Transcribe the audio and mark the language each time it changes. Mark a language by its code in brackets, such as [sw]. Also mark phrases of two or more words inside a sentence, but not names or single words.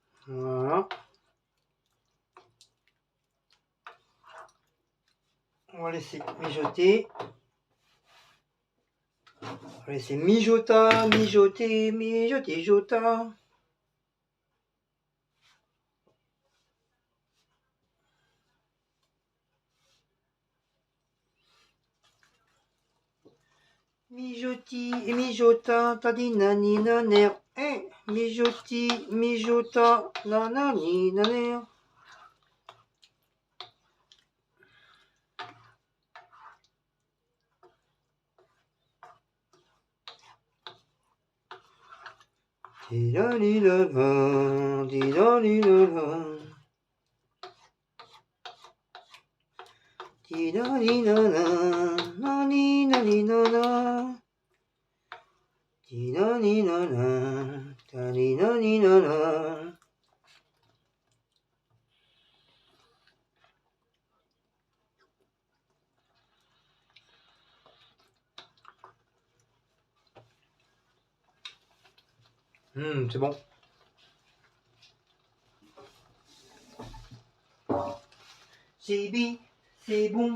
[fr] Voilà. On va laisser mijoter. On va laisser mijoter, mijoter, mijoter, jota. Mijoti, mijota, tadinani naner. Mijoti, mijota, nanani naner. Di-da-di-da-da, di-da-di-da-da. Di-da-di-da-da, na-ni-na-ni-na-na. Di-da-di-da-da, da-di-da-di-da-da. C'est bon. C'est bon.